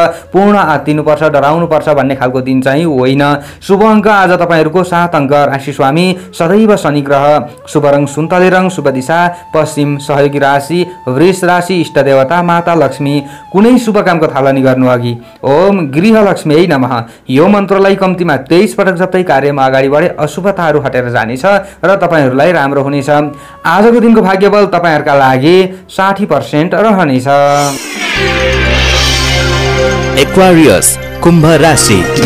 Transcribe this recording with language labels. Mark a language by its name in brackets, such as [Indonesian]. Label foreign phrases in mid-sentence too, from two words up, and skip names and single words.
[Nepali] पूर्ण आत्तिनुपर्छ डराउनुपर्छ भन्ने खालको दिन चाहिँ होइन। शुभ अङ्क आज तपाईहरुको 7 अङ्क। राशि स्वामी सदैव शनि ग्रह। शुभ रङ सुन्तले रङ। शुभ दिशा पश्चिम। सहयोगी राशि वृष राशि। इष्ट देवता माता लक्ष्मी। कुनै शुभ कामको थालनी गर्नु अघि [Sanskrit] ओम गृहलक्ष्मी नमः [Nepali] यो मन्त्रलाई कम्तीमा 23 पटक जप्दै कार्यमा अगाडि बढे अशुभताहरू हटेर जानेछ र तपाईहरुलाई राम्रो हुनेछ। आजको दिनको भाग्यबल तपाईहरुका लागि 60% रहनेछ। एक्वारियस, कुम्भ राशि।